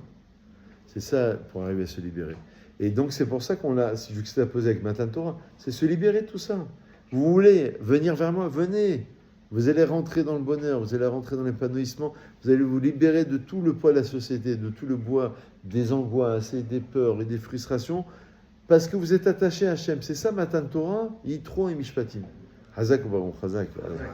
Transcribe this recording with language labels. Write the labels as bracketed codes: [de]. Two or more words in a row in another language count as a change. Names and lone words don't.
[fr] C'est ça pour arriver à se libérer. Et donc c'est pour ça qu'on l'a, si je l'ai posé avec Matan Torah, c'est se libérer de tout ça. Vous voulez venir vers moi, venez. Vous allez rentrer dans le bonheur, vous allez rentrer dans l'épanouissement, vous allez vous libérer de tout le poids de la société, de tout le poids des angoisses et des peurs et des frustrations, parce que vous êtes attaché à Hachem. C'est ça Matan Torah, Yitro et Mishpatim. [he] חזק וברוך, חזק.